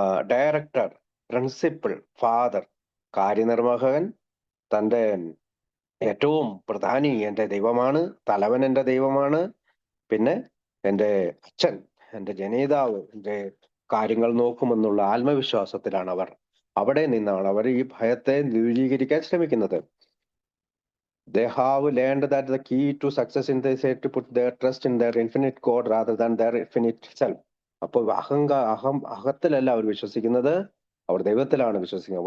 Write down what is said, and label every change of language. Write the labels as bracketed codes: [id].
[ml] Director, principal, father, കാര്യനിർവാഹകൻ, തൻ്റെ ഏറ്റവും പ്രധാനി എൻ്റെ ദൈവമാണ്, തലവൻ എൻ്റെ ദൈവമാണ്, പിന്നെ എൻ്റെ അച്ഛൻ, എൻ്റെ ജനേതാവ് എൻ്റെ കാര്യങ്ങൾ നോക്കുമെന്നുള്ള ആത്മവിശ്വാസത്തിലാണ് അവർ. അവിടെ നിന്നാണ് അവർ ഈ ഭയത്തെ ദൂരീകരിക്കാൻ ശ്രമിക്കുന്നത്. [en] They have learned that the key to success in this is to put their trust in their infinite God rather than their infinite self. [ml] അപ്പോൾ അഹത്തിലല്ല അവർ വിശ്വസിക്കുന്നത്, അവർ ദൈവത്തിലാണ് വിശ്വസിക്കുന്നത്.